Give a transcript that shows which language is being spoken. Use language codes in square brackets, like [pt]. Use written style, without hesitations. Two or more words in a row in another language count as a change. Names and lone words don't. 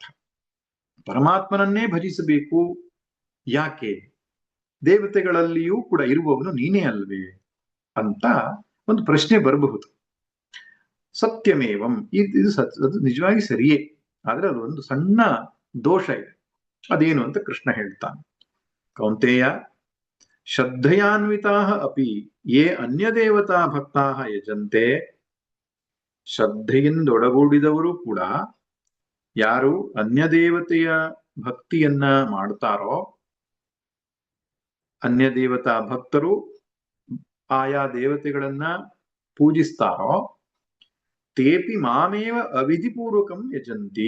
[kn] ಪರಮಾತ್ಮನನ್ನೇ ಭಜಿಸಬೇಕು. ಯಾಕೆ? ದೇವತೆಗಳಲ್ಲಿಯೂ ಕೂಡ ಇರುವವನು ನೀನೇ ಅಲ್ವೇ ಅಂತ ಒಂದು ಪ್ರಶ್ನೆ ಬರಬಹುದು. ಸತ್ಯಮೇವಂ, ಅದು ನಿಜವಾಗಿ ಸರಿಯೇ. ಆದ್ರೆ ಅದು ಒಂದು ಸಣ್ಣ ದೋಷ ಇದೆ. ಅದೇನು ಅಂತ ಕೃಷ್ಣ ಹೇಳ್ತಾನೆ. [sa] ಕೌಂತೆಯ ಶ್ರದ್ಧೆಯಾನ್ವಿತಾ ಅಪಿ ಯೇ ಅನ್ಯ ದೇವತಾ ಭಕ್ತಾ ಯಜಂತೆ. [kn] ಶ್ರದ್ಧೆಯಿಂದೊಡಗೂಡಿದವರು ಕೂಡ ಯಾರು ಅನ್ಯ ದೇವತೆಯ ಭಕ್ತಿಯನ್ನ ಮಾಡ್ತಾರೋ, ಅನ್ಯ ದೇವತಾ ಭಕ್ತರು ಆಯಾ ದೇವತೆಗಳನ್ನ ಪೂಜಿಸ್ತಾರೋ, [sa] ತೇಪಿ ಮಾಮೇವ ಅವಿಧಿಪೂರ್ವಕಂ ಯಜಂತಿ.